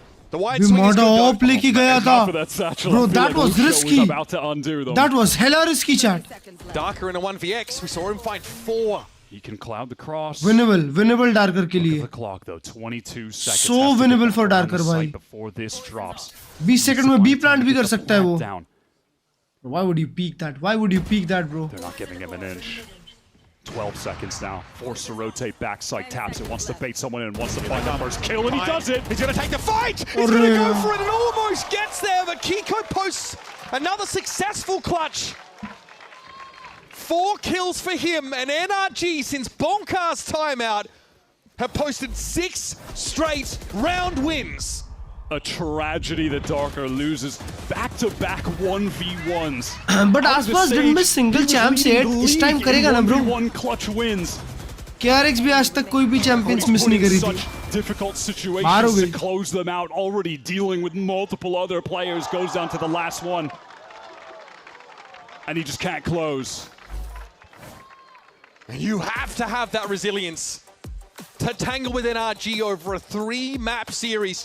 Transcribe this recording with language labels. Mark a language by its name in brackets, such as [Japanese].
[English] The wide swing is good. [Hindi] लेके गया था. [English] Bro, that was risky. That was hella risky, chat. Darker in a 1vx. We saw him find 4. He can cloud the cross. [Hindi] Winnable Darker के लिए. [English] The clock though, 22 seconds. So winnable for Darker भाई. Before this drops. [Hindi] 20 second में B plant भी कर सकता है वो. [English] Why would you peek that? Why would you peek that, bro? They're not giving him an inch. 12 seconds now. Forced to rotate backside, taps it, wants to bait someone in, wants to find that first kill, and he does it! He's gonna take the fight! He's gonna go for it and almost gets there, but Kiko posts another successful clutch. 4 kills for him, and NRG, since Bonkar's timeout, have posted 6 straight round wins. A tragedy that Darker loses back-to-back 1v1s. But Aspas didn't miss single champs yet. This time [Hindi] करेगा ना [English] bro. 1v1 clutch wins. [Hindi] KRX भी आज तक कोई भी champions miss नहीं करी थी. [English] Difficult situations to close them out. Already dealing with multiple other players. Goes down to the last one. And he just can't close. You have to have that resilience to tangle with NRG over a 3-map series.